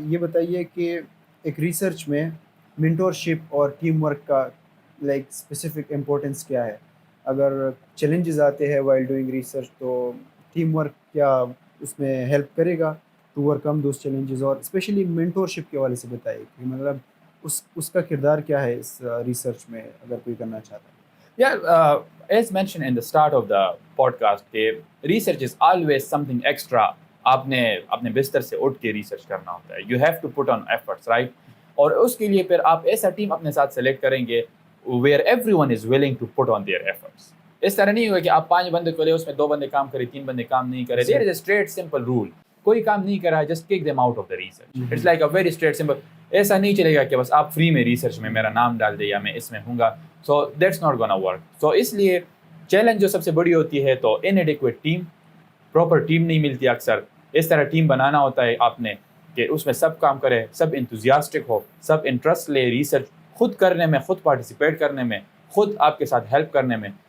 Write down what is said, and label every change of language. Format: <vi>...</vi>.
<ur>یہ بتائیے کہ ایک ریسرچ میں مینٹورشپ اور ٹیم ورک کا لائک اسپیسیفک امپورٹنس کیا ہے؟ اگر چیلنجز آتے ہیں وائل ڈوئنگ ریسرچ تو ٹیم ورک کیا اس میں ہیلپ کرے گا</ur> <en>To overcome those challenges?</en> <ur>اور اسپیشلی مینٹورشپ کے حوالے سے بتائیے کہ مطلب اس کا کردار کیا ہے اس ریسرچ میں اگر کوئی کرنا چاہتا ہے.</ur> <en>Yeah, as mentioned in the start of the podcast, کہ research is always something extra.</en> <ur>آپ نے اپنے بستر سے اٹھ کے ریسرچ کرنا ہوتا ہے.</ur> <en>You have to put on efforts, right?</en> <ur>اور اس کے لیے پھر آپ ایسا ٹیم اپنے ساتھ سلیکٹ کریں گے</ur> <en>where everyone is willing to put on their efforts.</en> <ur>اس طرح نہیں ہوگا کہ آپ 5 بندے کو لے, اس میں 2 بندے کام کریں, 3 بندے کام نہیں کریں.</ur> <en>There is a straight simple rule.</en> <ur>کوئی کام نہیں کرا ہے,</ur> <en>just kick them out of the research. It's like a very straight simple.</en> <ur>ایسا نہیں چلے گا کہ بس آپ فری میں ریسرچ میں میرا نام ڈال دیں یا میں اس میں ہوں گا.</ur> <en>So that's not gonna work.</en> <ur>سو اس لیے چیلنج جو سب سے بڑی ہوتی ہے تو انیڈیکویٹ ٹیم, پراپر ٹیم نہیں ملتی اکثر. اس طرح ٹیم بنانا ہوتا ہے آپ نے کہ اس میں سب کام کرے, سب انتھوزیاسٹک ہو, سب انٹرسٹ لے ریسرچ خود کرنے میں, خود پارٹیسپیٹ کرنے میں, خود آپ کے ساتھ ہیلپ کرنے میں.</ur>